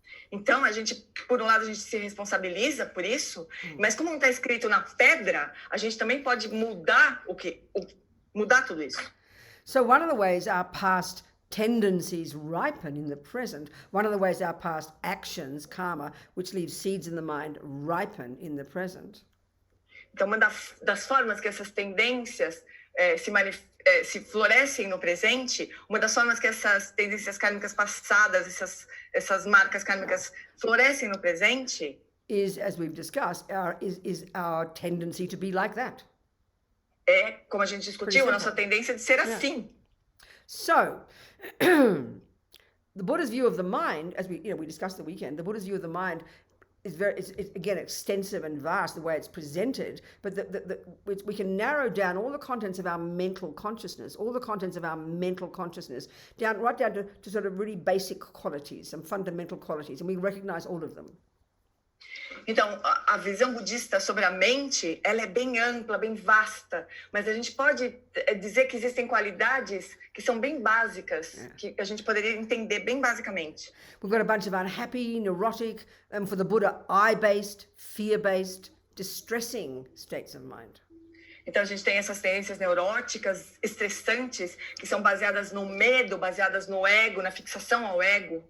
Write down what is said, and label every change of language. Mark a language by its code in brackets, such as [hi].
[pt] Então, a gente, por um lado, a gente se responsabiliza por isso, mas como não está escrito na pedra, a gente também pode mudar mudar tudo isso. [en] So one of the ways our past tendencies ripen in the present, one of the ways our past actions, karma, which leaves seeds in the mind, ripen in the present. [pt] Então, uma das formas que essas tendências se florescem no presente, uma das formas que essas tendências kármicas passadas, essas marcas kármicas florescem no presente, [en] is, as we've discussed, our tendency to be like that. [pt] É, como a gente discutiu, a nossa tendência de ser assim. [en] So, the Buddha's view of the mind, as we discussed the weekend, the Buddha's view of the mind is it's again extensive and vast the way it's presented, but we can narrow down all the contents of our mental consciousness, right down to sort of really basic qualities, some fundamental qualities, and we recognize all of them. [pt] Então, a visão budista sobre a mente, ela é bem ampla, bem vasta, mas a gente pode dizer que existem qualidades que são bem básicas, que a gente poderia entender bem basicamente. [en] We've got a bunch of unhappy, neurotic, for the Buddha, I-based, fear-based, distressing states of mind. [pt] Então, a gente tem essas tendências neuróticas, estressantes, que são baseadas no medo, baseadas no ego, na fixação ao ego.